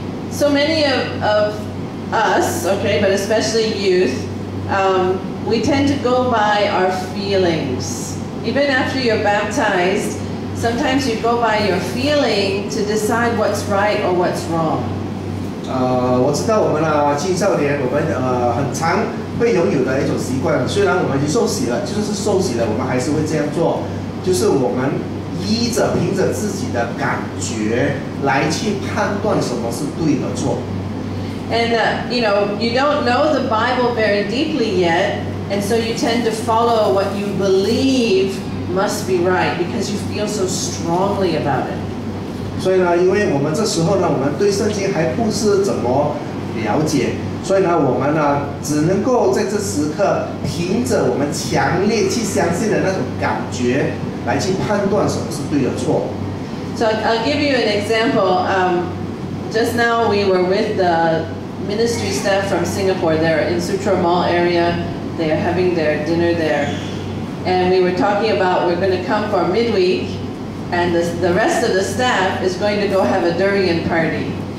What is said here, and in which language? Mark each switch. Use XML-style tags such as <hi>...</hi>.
<en>So many of us, okay, but especially youth, we tend to go by our feelings. Even after you're baptized, sometimes you go by your feeling to decide what's right or what's wrong.</en> <zh>我知道我们青少年，我们很常会拥有的一种习惯，虽然我们已经受洗了，就是受洗了，我们还是会这样做，就是我们凭着自己的感觉来去判断什么是对和错。</zh> <en>And you don't know the Bible very deeply yet, and so you tend to follow what you believe must be right because you feel so strongly about it.</en> <zh>所以呢，因为我们这时候呢，我们对圣经还不是怎么了解，所以呢，我们呢只能够在这时刻凭着我们强烈去相信的那种感觉来去判断什么是对和错。</zh> <en>So I'll give you an example. Just now we were with the ministry staff from Singapore. They're in Sutra Mall area. They are having their dinner there, and we were talking about we're going to come for Midweek. and the rest of the staff is going to go have a durian party.</en>